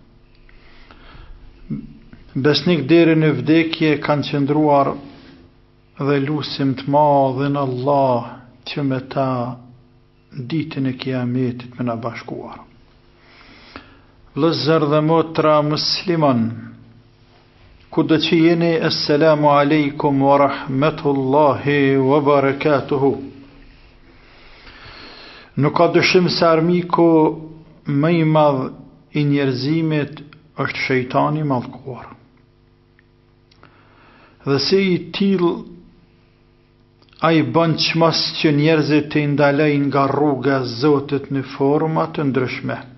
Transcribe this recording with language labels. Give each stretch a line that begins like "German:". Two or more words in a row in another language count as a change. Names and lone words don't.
Albanian: Besnik deri në vdekje kanë qëndruar dhe lusim të madhin Allah që me ta ditën e kiametit me na bashkuar. Vëllezër dhe motra musliman, kudo që jeni,
Arabic: السلام عليكم ورحمة الله وبركاته.
Albanian: Nuk ka dyshim se armiku më i madh i njerëzimit është shejtani mallkuar. Dhe se i tillë a i bën çmas që njerëzit të ndalejnë nga rruga e Zotit në forma të ndryshme.